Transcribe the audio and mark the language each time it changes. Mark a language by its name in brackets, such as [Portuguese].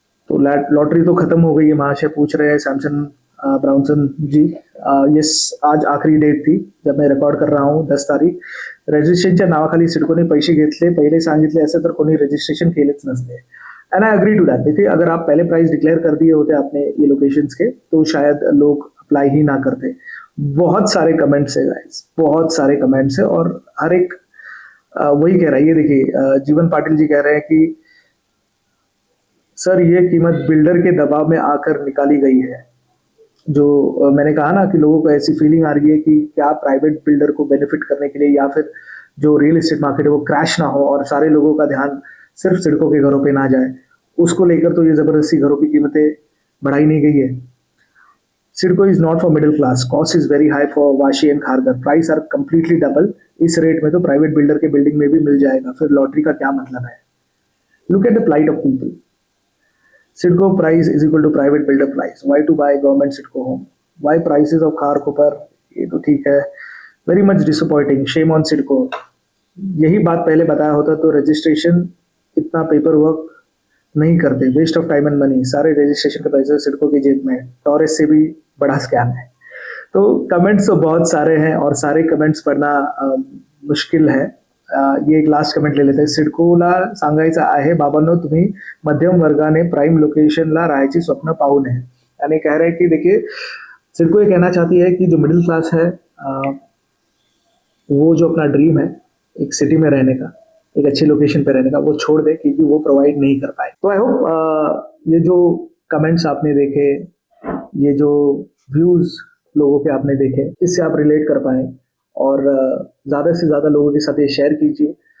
[Hindi] तो लॉटरी तो खत्म हो गई है, महाशय पूछ रहे हैं सैमसन ब्राउनसन जी. यस, आज आखरी डेट थी जब मैं रेकॉर्ड कर रहा हूँ, 10 तारीख. [Marathi] रजिस्ट्रेशनच्या नावाखाली सिडकोने पैसे घेतले. पहिले सांगितले असं तर कोणी रजिस्ट्रेशन केलेच नसते. [English] And I agree to that. [Hindi] देखिए, अगर आप पहले प्राइस डिक्लेयर कर दिए होते अपने ये लोकेशंस के तो शायद लोग अप्लाई ही ना करते. बहुत सारे कमेंट्स है गाइस, बहुत सारे कमेंट्स है, और हर एक वही कह रहा है. ये देखिए, जीवन पाटिल जी कह रहे हैं कि सर ये कीमत बिल्डर के दबाव में आकर निकाली गई है. जो मैंने कहा ना कि लोगों को ऐसी फीलिंग आ रही है कि क्या प्राइवेट बिल्डर को बेनिफिट करने के लिए या फिर जो रियल एस्टेट मार्केट है वो क्रैश ना हो और सारे लोगों का ध्यान सिर्फ सिडको के घरों पे ना जाए, उसको लेकर तो ये जबरदस्ती घरों की कीमतें बढ़ाई नहीं गई है. [English] CIDCO is not for middle class. Cost is very high for Vashi and Kharghar. Price are completely double. [Hindi] इस रेट में तो प्राइवेट बिल्डर के बिल्डिंग में भी मिल जाएगा, फिर लॉटरी का क्या मतलब है? [English] Look at the plight of people. Sidco price is equal to private builder price. Why to buy government Sidco home? Why prices of car Cooper? [Hindi] ये तो ठीक है. [English] Very much disappointing. Shame on Sidco. [Hindi] यही बात पहले बताया होता तो रजिस्ट्रेशन इतना पेपर वर्क नहीं करते. [English] Waste of time and money. [Hindi] सारे रजिस्ट्रेशन के पैसे सिडको की जेब में. टॉरेस से भी बड़ा स्कैम है. तो कमेंट्स तो बहुत सारे हैं और सारे कमेंट्स पढ़ना मुश्किल है. ये एक लास्ट कमेंट ले लेते हैं. [Marathi] सिडकोला सांगायचं आहे, बाबांनो तुम्ही मध्यम वर्गाने प्राइम लोकेशनला राहायची स्वप्न पाहू नये. [Hindi] यानी कह रहे हैं कि देखिए, सिडको ये कहना चाहती है कि जो मिडिल क्लास है वो जो अपना ड्रीम है एक सिटी में रहने का, एक अच्छी लोकेशन पे रहने का, वो छोड़ दे क्योंकि वो प्रोवाइड नहीं कर पाए. तो [English] I hope [Hindi] ये जो कमेंट्स आपने देखे, ये जो व्यूज लोगों के आपने देखे, इससे आप रिलेट कर पाए और ज़्यादा से ज़्यादा लोगों के साथ ये शेयर कीजिए.